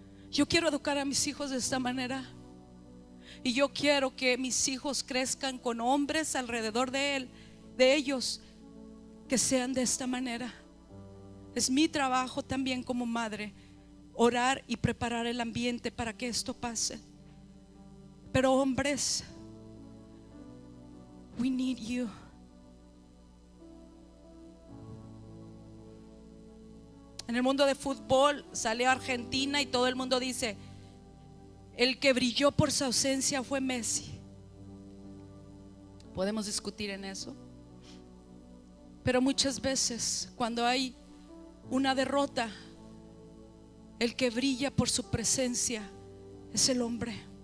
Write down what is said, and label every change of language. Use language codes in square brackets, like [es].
[es] Yo quiero educar a mis hijos de esta manera. Y yo quiero que mis hijos crezcan con hombres alrededor de ellos que sean de esta manera. Es mi trabajo también como madre orar y preparar el ambiente para que esto pase. [en] Pero hombres, we need you. [es] En el mundo de fútbol salió Argentina y todo el mundo dice: el que brilló por su ausencia fue Messi. Podemos discutir en eso, pero muchas veces cuando hay una derrota, el que brilla por su presencia es el hombre.